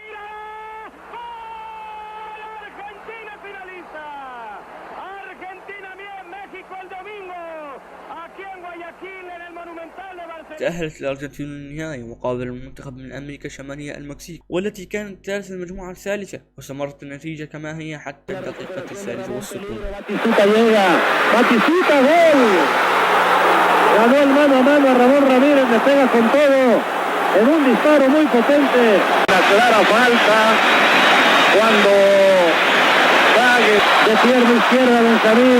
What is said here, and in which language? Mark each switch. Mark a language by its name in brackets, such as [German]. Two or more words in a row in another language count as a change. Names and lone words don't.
[Arabic] تأهلت الأرجنتين للنهائي مقابل المنتخب من أمريكا الشمالية المكسيك، والتي كانت ثالث المجموعة الثالثة، واستمرت النتيجة كما هي حتى الدقيقة 63. [Spanish] Ganó el mano a mano a Ramón Ramírez, le pega con todo en un disparo muy potente. La clara falta cuando cague de pierna izquierda Benjamín.